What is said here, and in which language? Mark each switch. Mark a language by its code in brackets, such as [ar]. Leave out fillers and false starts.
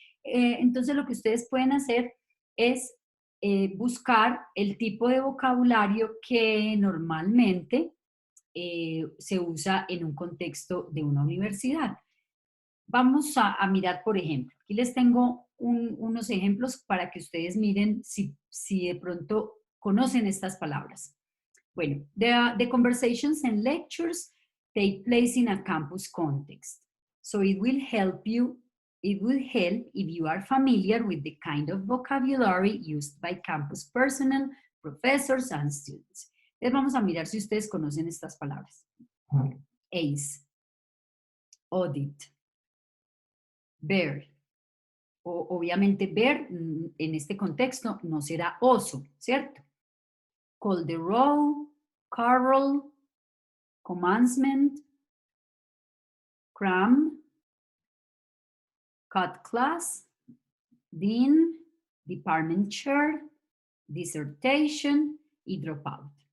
[es] Entonces lo que ustedes pueden hacer es buscar el tipo de vocabulario que normalmente se usa en un contexto de una universidad. Vamos a mirar, por ejemplo, aquí les tengo unos ejemplos para que ustedes miren si de pronto conocen estas palabras. Bueno, [en] the conversations and lectures take place in a campus context. So it will help if you are familiar with the kind of vocabulary used by campus personnel, professors, and students. [es] Entonces vamos a mirar si ustedes conocen estas palabras. ACE, audit, bear. Obviamente bear en este contexto no será oso, ¿cierto? [en] Call the row, carol, commencement, cram, cut class, dean, department chair, dissertation y dropout.